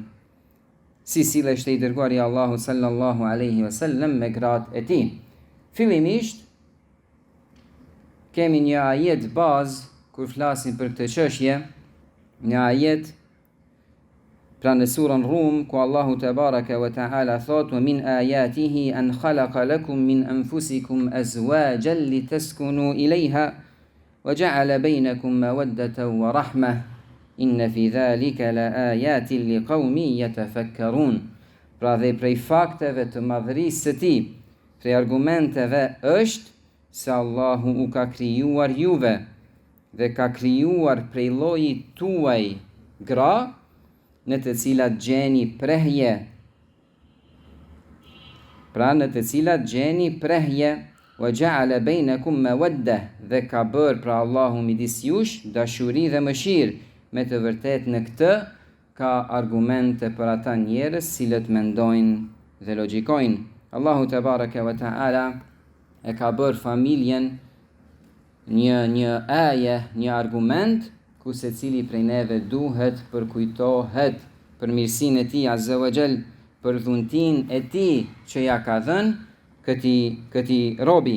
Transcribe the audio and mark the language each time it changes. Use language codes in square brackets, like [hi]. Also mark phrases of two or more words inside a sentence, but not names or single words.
[sq] Si silleshte i dërguari Allahut [ar] صلى الله عليه وسلم [sq] me gratë e tij. Fillimisht kemi një ajet bazë kur flasim për këtë çështje, një ajet pra në surën Rum ku Allahu [ar] تبارك وتعالى [sq] thot: [ar] "ومن آياته أن خلق لكم من أنفسكم أزواجا لتسكنوا إليها وجعل بينكم مودة ورحمة. إن في ذلك لآيات لقوم يتفكرون." [sq] Pra dhe prej fakteve të madhërisë së tij, prej argumenteve është se Allahu u ka krijuar juve dhe ka krijuar prej llojit tuaj gra në të cilat gjeni prehje. Pra në të cilat gjeni prehje, [ar] وجعل بينكم مودة, [sq] dhe ka bërë pra Allahu midis jush dashuri dhe mëshirë. Me të vërtet në këtë ka argumente për ata njerëz cilët mendojnë dhe logjikojnë. Allahu [ar] تبارك وتعالى [sq] e ka bërë familjen një aje, një argument ku secili prej neve duhet përkujtohet për mirësinë e tij [ar] عز وجل, [sq] për dhuntin e tij që ja ka dhënë këtij robi.